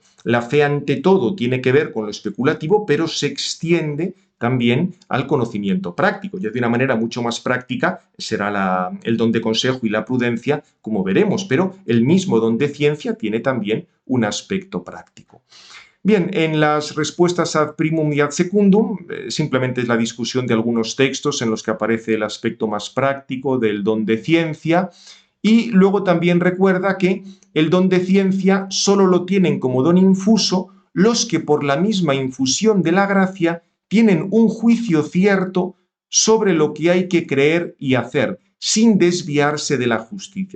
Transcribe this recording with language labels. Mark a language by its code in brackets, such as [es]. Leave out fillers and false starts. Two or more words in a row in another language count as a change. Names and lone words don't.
[es] La fe ante todo tiene que ver con lo especulativo, pero se extiende también al conocimiento práctico. Ya de una manera mucho más práctica será el don de consejo y la prudencia, como veremos, pero el mismo don de ciencia tiene también un aspecto práctico. Bien, en las respuestas [la] ad primum [es] y [la] ad secundum, [es] simplemente es la discusión de algunos textos en los que aparece el aspecto más práctico del don de ciencia, y luego también recuerda que el don de ciencia solo lo tienen como don infuso los que por la misma infusión de la gracia tienen un juicio cierto sobre lo que hay que creer y hacer, sin desviarse de la justicia.